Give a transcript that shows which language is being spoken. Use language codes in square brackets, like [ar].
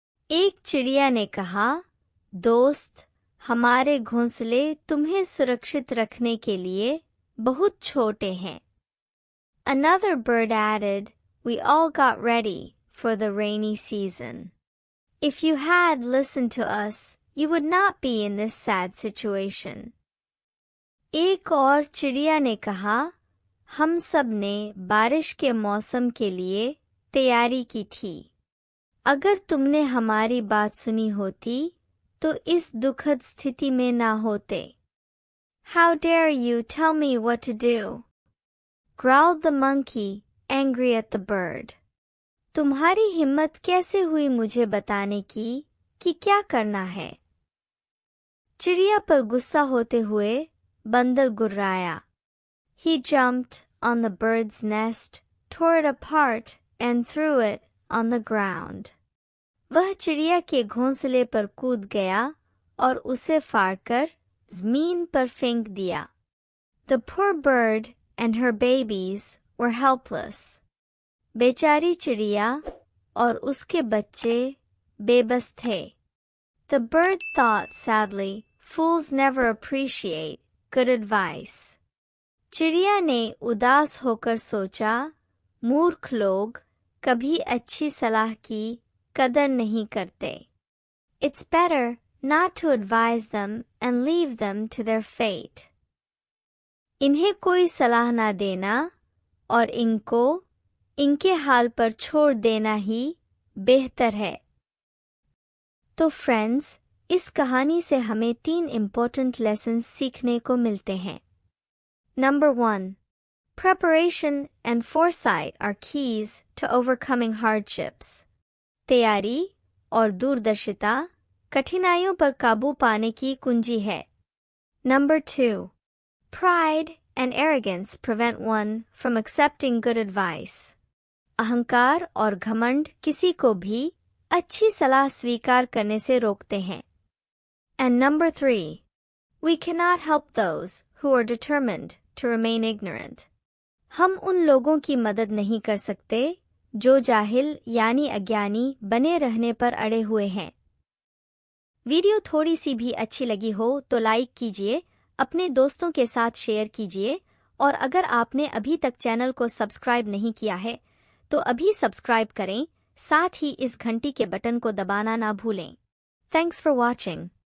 [hi] एक चिड़िया ने कहा, दोस्त, हमारे घोंसले तुम्हें सुरक्षित रखने के लिए बहुत छोटे हैं. [en] Another bird added, "We all got ready for the rainy season. If you had listened to us, you would not be in this sad situation." [hi] एक और चिड़िया ने कहा, हम सब ने बारिश के मौसम के लिए तैयारी की थी. अगर तुमने हमारी बात सुनी होती तो इस दुखद स्थिति में ना होते. [en] How dare you tell me what to do? growled the monkey, angry at the bird. [hi] तुम्हारी हिम्मत कैसे हुई मुझे बताने की कि क्या करना है? चिड़िया पर गुस्सा होते हुए बंदर गुर्राया. [en] He jumped on the bird's nest, tore it apart, and threw it on the ground. [hi] वह चिड़िया के घोंसले पर कूद गया और उसे फाड़कर जमीन पर फेंक दिया. [en] The poor bird and her babies were helpless. [hi] बेचारी चिड़िया और उसके बच्चे बेबस थे. [en] The bird thought sadly, "Fools never appreciate good advice." [hi] चिड़िया ने उदास होकर सोचा, मूर्ख लोग कभी अच्छी सलाह की कदर नहीं करते. [en] It's better not to advise them and leave them to their fate. [hi] इन्हें कोई सलाह ना देना और इनको इनके हाल पर छोड़ देना ही बेहतर है. तो फ्रेंड्स, इस कहानी से हमें 3 [en] important lessons [hi] सीखने को मिलते हैं. [en] Number 1. Preparation and foresight are keys to overcoming hardships. [hi] तैयारी और दूरदर्शिता कठिनाइयों पर काबू पाने की कुंजी है. [en] Number 2. Pride and arrogance prevent one from accepting good advice. [hi] अहंकार और घमंड किसी को भी अच्छी सलाह स्वीकार करने से रोकते हैं. [en] And number 3. We cannot help those who are determined to remain ignorant. [hi] हम उन लोगों की मदद नहीं कर सकते जो जाहिल यानी अज्ञानी बने रहने पर अड़े हुए हैं. वीडियो थोड़ी सी भी अच्छी लगी हो तो लाइक कीजिए, अपने दोस्तों के साथ शेयर कीजिए और अगर आपने अभी तक चैनल को सब्सक्राइब नहीं किया है तो अभी सब्सक्राइब करें, साथ ही इस घंटी के बटन को दबाना ना भूलें. [en] Thanks for watching.